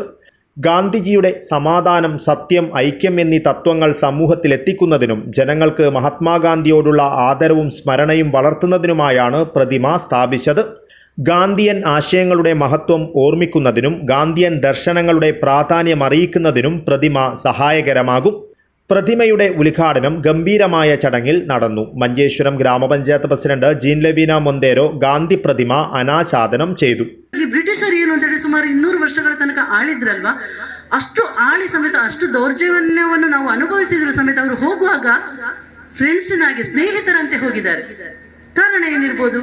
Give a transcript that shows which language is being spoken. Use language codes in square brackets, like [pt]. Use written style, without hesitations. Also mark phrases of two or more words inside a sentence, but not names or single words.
[ml] ഗാന്ധിജിയുടെ സമാധാനം, സത്യം, ഐക്യം എന്നീ തത്വങ്ങൾ സമൂഹത്തിലെത്തിക്കുന്നതിനും ജനങ്ങൾക്ക് മഹാത്മാഗാന്ധിയോടുള്ള ആദരവും സ്മരണയും വളർത്തുന്നതിനുമായാണ് പ്രതിമ സ്ഥാപിച്ചത്. ഗാന്ധിയൻ ആശയങ്ങളുടെ മഹത്വം ഓർമ്മിക്കുന്നതിനും ഗാന്ധിയൻ ദർശനങ്ങളുടെ പ്രാധാന്യം അറിയിക്കുന്നതിനും പ്രതിമ സഹായകരമാകും. പ്രതിമയുടെ ഉദ്ഘാടനം ഗംഭീരമായ ചടങ്ങിൽ നടന്നു. മഞ്ചേശ്വരം ഗ്രാമപഞ്ചായത്ത് പ്രസിഡന്റ് ജീൻ ലെവീന ಮೊಂದೇರೋ ಗಾಂಧಿ പ്രതിമ ಅನಾಚ್ಛಾದನ ചെയ്തു. [kn] ಈ ಬ್ರಿಟಿಷರು ಏನು ಅಂತ ಹೇಳಿ ಸುಮಾರು 200 ವರ್ಷಗಳ ತನಕ ಆಳಿದ್ರಲ್ವಾ, ಅಷ್ಟು ಆಳಿ ಸಮೇತ ಅಷ್ಟು ದೌರ್ಜನ್ಯವನ್ನು ನಾವು ಅನುಭವಿಸಿದ್ರು ಸಮೇತ ಅವರು ಹೋಗುವಾಗ ಫ್ರೆಂಡ್ಸ್ನಾಗಿ ಸ್ನೇಹಿತರಂತೆ ಹೋಗಿದ್ದಾರೆ. ಕಾರಣ ಏನಿರ್ಬೋದು?